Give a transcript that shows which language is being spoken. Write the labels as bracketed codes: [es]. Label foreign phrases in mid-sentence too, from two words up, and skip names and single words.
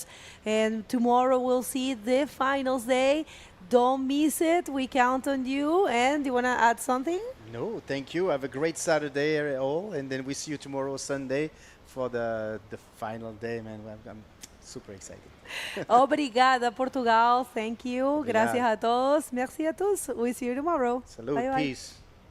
[en] And tomorrow we'll see the finals day. Don't miss it. We count on you. And do you want to add something? No, thank you. Have a great Saturday all, and then we see you tomorrow, Sunday, for the final day, man. I'm super excited. Obrigada, Portugal. Thank you. [pt] Obrigado. [es] Gracias a todos. [fr] Merci a tous. [en] We see you tomorrow. Salud. Bye, bye. Peace.